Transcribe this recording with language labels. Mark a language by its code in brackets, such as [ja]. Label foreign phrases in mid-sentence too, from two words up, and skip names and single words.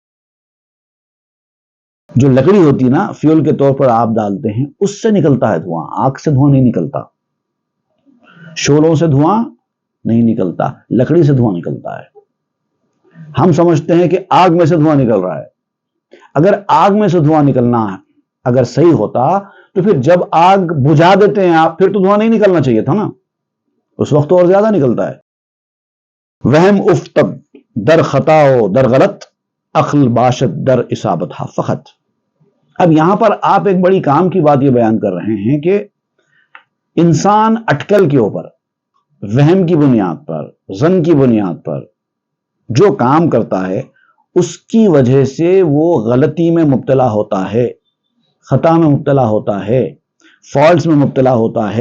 [ur] جو لکڑی ہوتی نا، فیول کے طور پر آپ ڈالتے ہیں، اس سے نکلتا ہے دھواں، آگ سے دھواں نہیں نکلتا، شعلوں سے دھواں نہیں نکلتا، لکڑی سے دھواں نکلتا ہے۔ ہم سمجھتے ہیں کہ آگ میں سے دھواں نکل رہا ہے۔ اگر آگ میں سے دھواں نکلنا اگر صحیح ہوتا تو پھر جب آگ بجھا دیتے ہیں آپ، پھر تو دھواں نہیں نکلنا چاہیے تھا نا، اس وقت تو اور زیادہ نکلتا ہے۔ [fa] وہم افتب در خطاؤ در غلط، عقل باشد در اصابت فقط۔ [ur] اب یہاں پر آپ ایک بڑی کام کی بات یہ بیان کر رہے ہیں کہ انسان اٹکل کے اوپر، وہم کی بنیاد پر، ظن کی بنیاد پر جو کام کرتا ہے اس کی وجہ سے وہ غلطی میں مبتلا ہوتا ہے، خطا میں مبتلا ہوتا ہے، فالٹس میں مبتلا ہوتا ہے۔